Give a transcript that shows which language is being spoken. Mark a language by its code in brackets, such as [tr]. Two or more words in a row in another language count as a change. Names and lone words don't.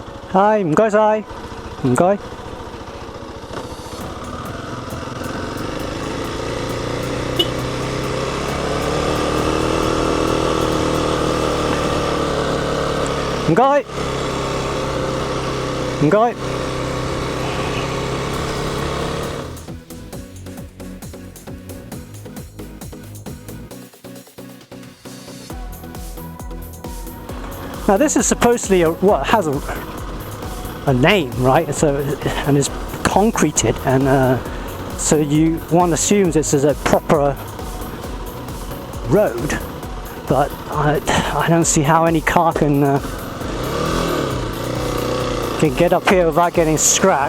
[en] Hi, [yue] 唔該晒，唔該。唔該，唔該。 [en] Now this is supposedly what has a name, right? So and is concreted, and so one assumes this is a proper road, but I don't see how any car can get up here without getting scratched.